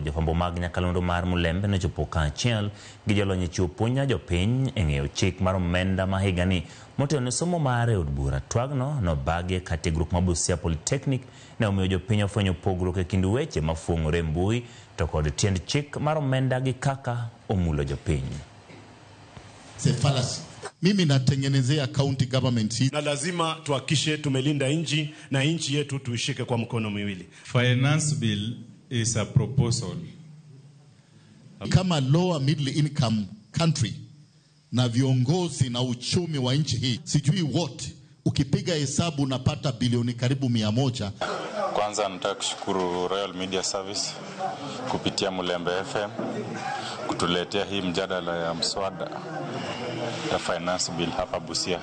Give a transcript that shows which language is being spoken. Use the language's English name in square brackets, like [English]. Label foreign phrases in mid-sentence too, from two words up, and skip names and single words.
[Luo (Kenya and Tanzania)] Jofwambo mag nyakalondo mar Mulembe ne chopo kaachiel gi jolony chiwo puonj ne jopiny e ng'eyo chik mar omenda ma higani motenone somo mare od bura. Twagno nobagi ka tiegruok mabusia Polytechnic ne omiyo jopiny ofwenyo pogruok e kind weche mafuong'ore mbui to kod tiend chik mar omenda gi kaka omulo jopiny. [Swahili] Mimi natengenezea [English] county government [Swahili] hii. Na lazima tuhakishe tumelinda nchi na nchi yetu tuishike kwa mkono miwili. [English] Finance bill is a proposal. [Swahili] Kama [English] lower middle income country [Swahili] na viongozi na uchumi wa nchi hii, sijui wote ukipiga hesabu unapata bilioni karibu 100. Kwanza nataka kushukuru Royal Media Service kupitia Mulembe FM kutuletea hii mjadala ya mswada ya [English] finance bill [Swahili] hapa Busia.